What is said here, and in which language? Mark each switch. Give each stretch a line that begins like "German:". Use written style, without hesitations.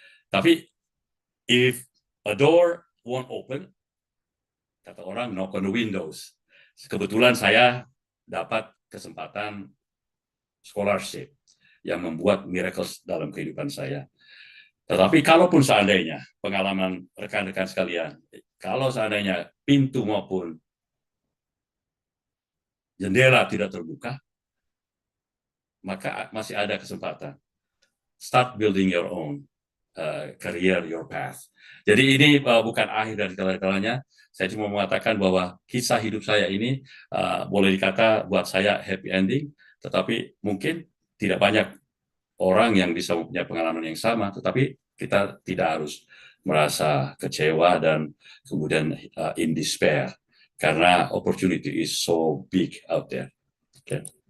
Indonesian: Tapi
English: if a door won't open,
Indonesian: kata orang,
English: knock on the windows.
Indonesian: Kebetulan saya dapat kesempatan scholarship yang membuat miracles dalam kehidupan saya. Tetapi kalaupun seandainya, pengalaman rekan-rekan sekalian, kalau seandainya pintu maupun jendela tidak terbuka, maka masih ada kesempatan.
English: Start building your own career, your path.
Indonesian: Jadi ini bukan akhir dari segala-galanya. Saya cuma mengatakan bahwa kisah hidup saya ini boleh dikata buat saya happy ending, tetapi mungkin tidak banyak orang yang bisa mempunyai pengalaman yang sama, tetapi kita tidak harus merasa kecewa dan kemudian
English: in despair,
Indonesian: karena
English: opportunity is so big out there.
Indonesian: Okay.